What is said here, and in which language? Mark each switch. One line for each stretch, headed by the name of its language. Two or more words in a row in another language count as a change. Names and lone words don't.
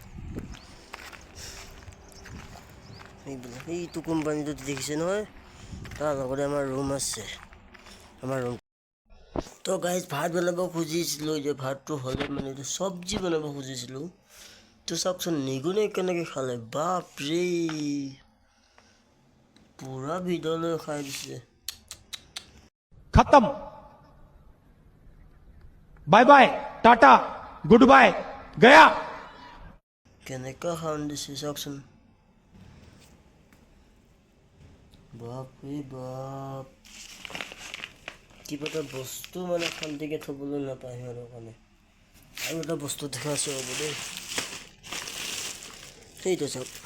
Assamese: এইটো কোম্পানীটো দেখিছে নহয়, তাৰ লগতে আমাৰ ৰুম আছে। আমাৰ ৰুম তো গাইজ ভাত বনাব খুজিছিলোঁ যে ভাতটো হ'লে মানে এইটো চব্জি বনাব খুজিছিলোঁ তো চাওকচোন নিগুনে কেনেকৈ খালে বাপৰে পূৰা ভিতৰলৈ খাই দিছে
Hindi: खत्म
English: bye bye
Hindi: टाटा
English: good bye
Hindi: गया
Assamese: কেনেকুৱা খাওন দিছে চাওকচোন বাপৰে বাপ কিবা এটা বস্তু মানে শান্তিকৈ থ'বলৈ নাপায় সিহঁতৰ কাৰণে আৰু এটা বস্তু দেখাইছোঁ হ'ব দেই সেইটো চাওক